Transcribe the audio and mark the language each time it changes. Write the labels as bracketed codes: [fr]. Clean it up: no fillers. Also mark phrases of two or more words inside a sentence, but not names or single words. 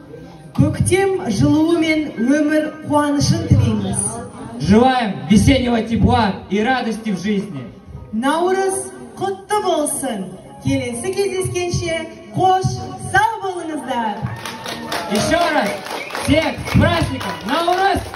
[kk] Көктем жылуы мен өмір қуанышын тілейміз. [ru] Желаем весеннего тепла и радости в жизни. [kk] Наурыз құтты болсын. Келесі кездескенше қош сау болыңыздар. [ru] Еще раз всех с праздником Наурыз!